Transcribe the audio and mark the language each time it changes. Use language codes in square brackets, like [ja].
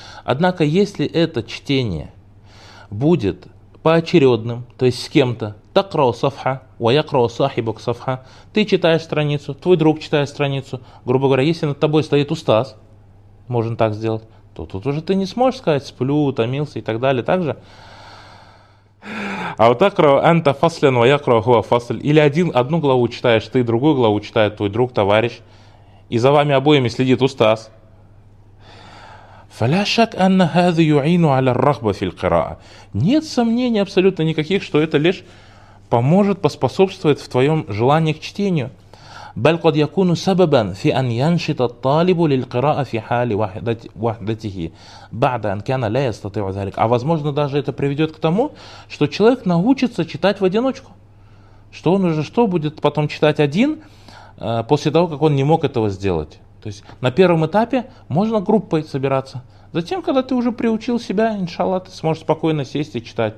[ru] Однако, если это чтение будет поочередным, то есть с кем-то, [ar] такрау сафха, ваякрау сахибок сафха, [ru] ты читаешь страницу, твой друг читает страницу, грубо говоря, если над тобой стоит устаз, можно так сделать, то тут уже ты не сможешь сказать, сплю, утомился и так далее, так же. А вот [ar] такрау анта фаслен, ваякрау хуа фасль, [ru] или одну главу читаешь ты, другую главу читает твой друг, товарищ, и за вами обоими следит устаз. [ar] فلا شك أن هذا يعين على الرغبة في القراءة. [ru] Нет сомнений абсолютно никаких, что это лишь поможет, поспособствует в твоем желании к чтению. [ar] بل قد يكون سببا في أن ينشط الطالب للقراءة في حال وحدته بعد أن كان لا يستطيع ذلك. [ru] А возможно даже это приведет к тому, что человек научится читать в одиночку, что он уже что будет потом читать один после того, как он не мог этого сделать. То есть на первом этапе можно группой собираться. Затем, когда ты уже приучил себя, иншаллах, ты сможешь спокойно сесть и читать.